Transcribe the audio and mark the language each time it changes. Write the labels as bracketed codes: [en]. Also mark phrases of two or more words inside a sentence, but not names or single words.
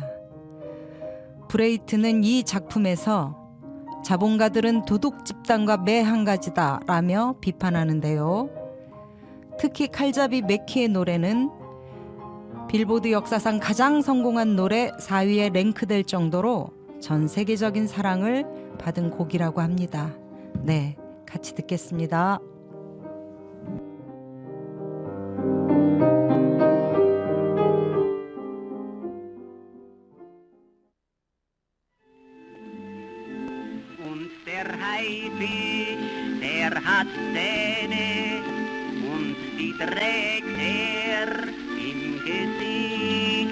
[ko] 브레이트는 이 작품에서 자본가들은 도둑 집단과 매 한 가지다 라며 비판하는데요. 특히 칼잡이 맥키의 노래는 빌보드 역사상 가장 성공한 노래 4위에 랭크될 정도로 전 세계적인 사랑을 받은 곡이라고 합니다. 네, 같이 듣겠습니다. [de] Und der Haifisch, der hat Zähne und die trägt er im Gesicht.